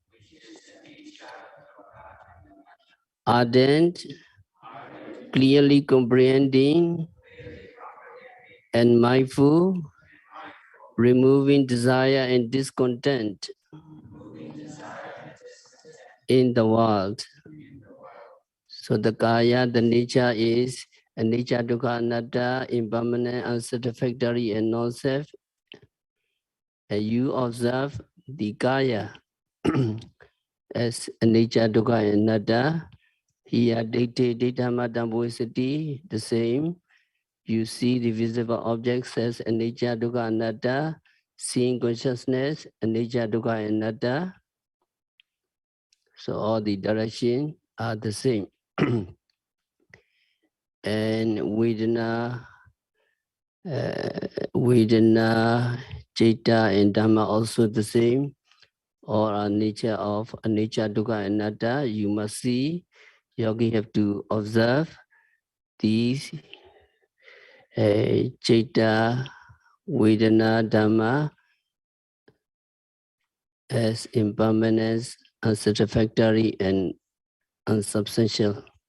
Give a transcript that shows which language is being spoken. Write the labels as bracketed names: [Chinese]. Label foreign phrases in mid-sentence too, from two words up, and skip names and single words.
[English] Ardent, clearly comprehending, and mindful, removing desire and discontent in the world. So the kaya, the nature is [Pali] anicca, dukkha, anatta, [English] impermanent, unsatisfactory, and non-self. And you observe the kaya as [Pali] anicca, dukkha, [English] and anatta. [Pali] Here, dikti, ditthamma, dhammoisati, [English] the same. You see the visible objects as [Pali] anicca, dukkha, anatta. [English] Seeing consciousness, [Pali] anicca, dukkha, anatta. [English] So all the directions are the same. And Vedana, Citta, and Dhamma also the same. All are nature of [Pali] anicca, dukkha, anatta. [English] You must see Yogi have to observe these [Pali] Citta, Vedana, Dhamma [English] as impermanence, unsatisfactory, and unsubstantial.